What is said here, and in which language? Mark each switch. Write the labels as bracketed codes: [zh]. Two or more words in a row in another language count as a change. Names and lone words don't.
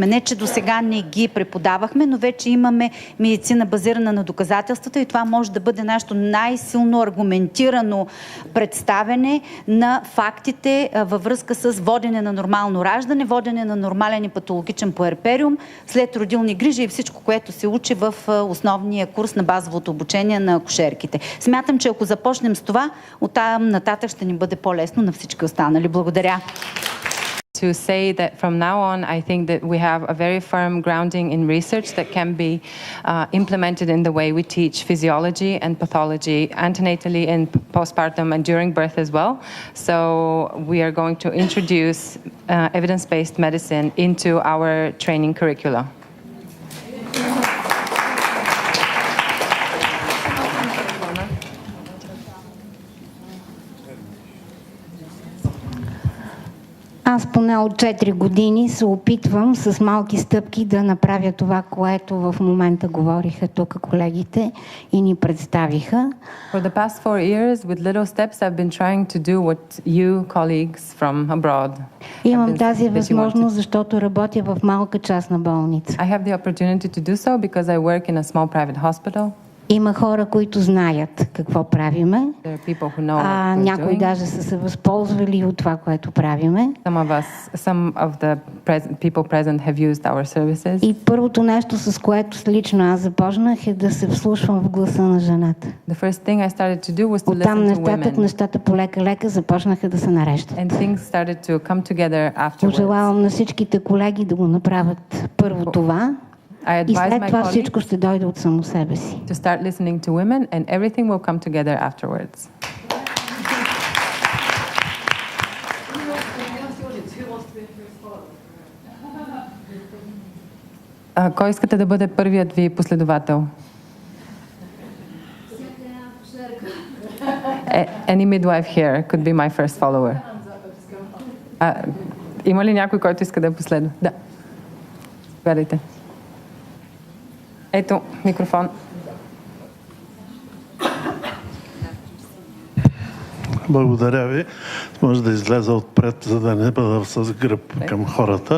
[bg] Не, че до сега не ги преподавахме, но вече имаме медицина базирана на доказателствата и това може да бъде нашето най-силно аргументирано представяне на фактите във връзка с водене на нормално раждане, водене на нормален и патологичен пуерпериум, след родилни грижи и всичко, което се учи в основния курс на базовото обучение на акушерките. Смятам, че ако започнем с това, оттам нататък ще ни бъде по-лесно на всички останали. Благодаря. [en] To say that from now on, I think that we have a very firm grounding in research that can be implemented in the way we teach physiology and pathology antenatally and postpartum and during birth as well. So we are going to introduce evidence-based medicine into our training curricula. [bg] Аз поне от 4 години се опитвам с малки стъпки да направя това, което в момента говориха тук колегите и ни представиха. [en] For the past 4 years, with little steps, I've been trying to do what you, colleagues from abroad, [bg] имам тази възможност, защото работя в малка частна болница. [en] I have the opportunity to do so because I work in a small private hospital. [bg] Има хора, които знаят какво правиме. Някои даже са се възползвали от това, което правиме. [en] Some of the people present have used our services. [bg] И първото нещо, с което лично аз започнах, е да се вслушвам в гласа на жената. [en] The first thing I started to do was to listen to women. [bg] Оттам нататък нещата полека-лека започнаха да се нареждат. [en] And things started to come together afterwards. [bg] Пожелавам на всичките колеги да го направят първо това. И след това всичко ще дойде от само себе си. [en] To start listening to women and everything will come together afterwards. [bg] Кой искате да бъде първият ви последовател? [en] Any midwife here could be my first follower. [bg] Има ли някой, който иска да последва? Да. Гледайте. Ето, микрофон. Благодаря ви. Може да излеза отпред, за да не бъда с гръб към хората.